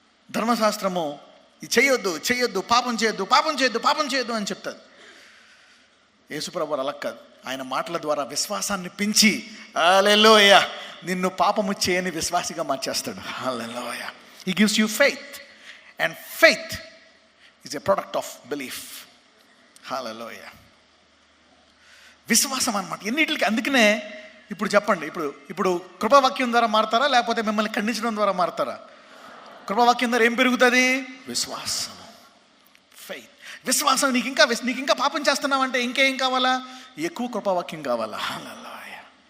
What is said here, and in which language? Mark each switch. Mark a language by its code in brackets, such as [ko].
[te] ధర్మశాస్త్రము ఇది చేయొద్దు, పాపం చేయొద్దు అని చెప్తాది. యేసుప్రభువు అలా కాదు. ఆయన మాటల ద్వారా విశ్వాసాన్ని పెంచి హల్లెలూయా నిన్ను పాపము చేయని విశ్వాసిగా మార్చేస్తాడు. హల్లెలూయా. హి gives you faith. [en] And faith is a product of belief. [te] Hallelujah. విశ్వాసం అన్నమాట ఎన్నిటికి. అందుకనే ఇప్పుడు చెప్పండి, ఇప్పుడు కృపావాక్యం ద్వారా మారతారా, లేకపోతే మిమ్మల్ని ఖండించడం ద్వారా మారతారా? కృపావాక్యం ద్వారా ఏం పెరుగుతుంది? విశ్వాసం, ఫెయిత్. విశ్వాసం. నీకు ఇంకా పాపం చేస్తున్నావంటే ఇంకేం కావాలా? ఎక్కువ కృపావాక్యం కావాలా? హల్లెలూయా.